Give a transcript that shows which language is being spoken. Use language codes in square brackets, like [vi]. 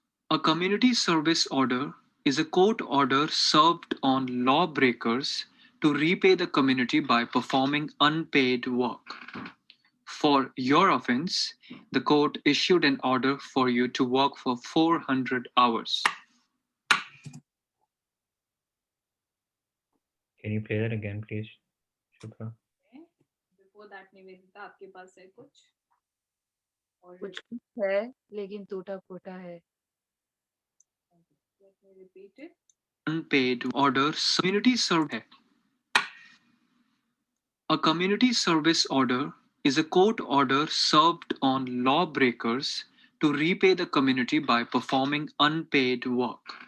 [en] A community service order is a court order served on lawbreakers to repay the community by performing unpaid work. For your offense, the court issued an order for you to work for 400 hours. Can you play that again, please, Shubha? Okay. Before that, [hi] Nivedita, आपके पास है कुछ? और कुछ है, लेकिन टूटा फूटा है। [en] Let me repeat it. Unpaid order community service. A community service order is a court order served on lawbreakers to repay the community by performing unpaid work.